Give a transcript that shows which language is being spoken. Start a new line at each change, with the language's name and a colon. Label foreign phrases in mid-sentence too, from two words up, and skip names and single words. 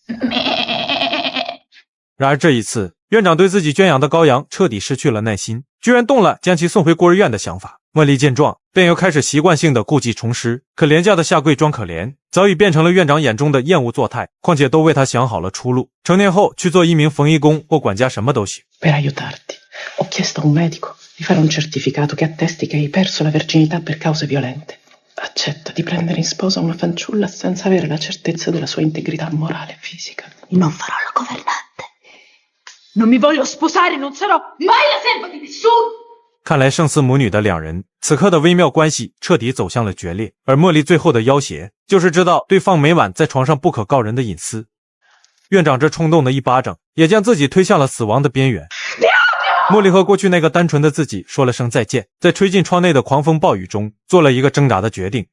Chinese: 然而这一次，院长对自己圈养的羔羊彻底失去了耐心，居然动了将其送回孤儿院的想法。茉莉见状，便又开始习惯性的故技重施，可廉价的下跪装可怜早已变成了院长眼中的厌恶作态，况且都为他想好了出路，成年后去做一名缝衣工或管家什么都行。
Italian: Per aiutarti, ho chiesto a un medico di fare un certificato che attesti che hai perso la verginità per cause violente. Accetta di prendere in sposa una fanciulla senza avere la certezza della sua integrità morale e fisica. Non farò la governante. Non mi voglio sposare, non sarò mai la serva di nessuno.
Chinese: 看来胜似母女的两人此刻的微妙关系彻底走向了决裂，而茉莉最后的要挟就是知道对方每晚在床上不可告人的隐私。院长这冲动的一巴掌也将自己推向了死亡的边缘。茉莉和过去那个单纯的自己说了声再见，在吹进窗内的狂风暴雨中做了一个挣扎的决定。